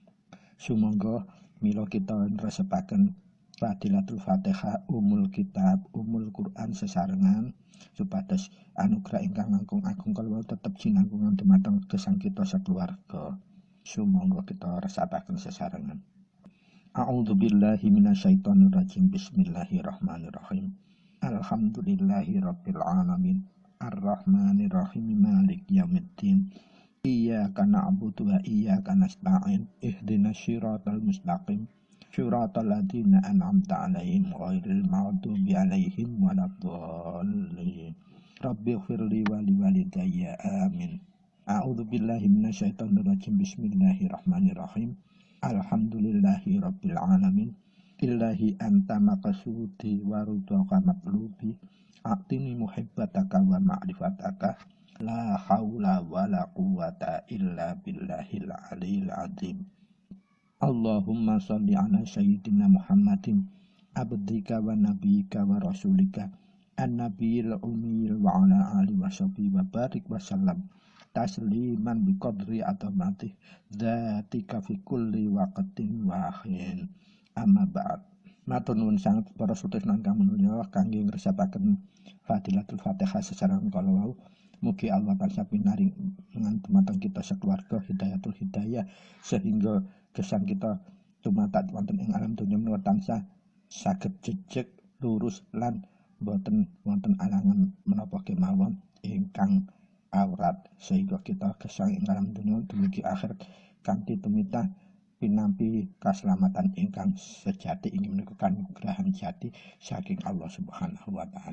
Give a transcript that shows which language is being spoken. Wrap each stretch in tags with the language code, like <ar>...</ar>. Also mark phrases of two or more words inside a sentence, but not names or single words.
<jv>Sumangga mila kita nresepaken</jv> <ar>فضيلة الفاتحة, أم الكتاب, أم القرآن</ar> <jv>sesarengan supados anugrah ingkang langkung agung kalawau tetep jinangkungan dumateng gesang kita sakeluarga. Sumangga kita resapaken sesarengan.</jv> <ar>أعوذ بالله من الشيطان الرجيم. بسم الله الرحمن الرحيم. الحمد لله رب العالمين. الرحمن الرحيم. مالك يوم الدين. إياك نعبد وإياك نستعين. اهدنا الصراط المستقيم. صراط الذين أنعمت عليهم غير المغضوب عليهم ولا الضالين. رب اغفر لي ولوالدي. Amin. أعوذ بالله من الشيطان الرجيم. بسم الله الرحمن الرحيم. الحمد لله رب العالمين. إلهي أنت مقصودي ورضاك مطلوبي. أعطني محبتك ومعرفتك. لا حول ولا قوة إلا بالله العلي العظيم. اللهم صل على سيدنا محمد عبدك ونبيك ورسولك النبي الأمي وعلى آله وصحبه وبارك وسلم تسليما بقدر عظمة ذاتك في كل وقت وحين. أما بعد.</ar> <jv>Matur nuwun sanget para sutresna ingkang minulya kangge ngresapaken</jv> <ar>فضيلة الفاتحة</ar> <jv>sesarengan kala wau. Mugi Allah tansah pinaringan dumateng kita sekeluarga</jv> <ar>هداية الهداية,</ar> <jv>sehingga gesang kita tumatak wonten ing alam donya menawa tansah saged jejeg lurus lan boten wonten alangan menapa kemawon ingkang awrat, sehingga kita gesang ing alam donya dumugi akhir kanthi tumitah pinampi kaselamatan ingkang sejati inggih menika kanugrahan jati saking Allah</jv> <ar>سبحانه وتعالى.</ar>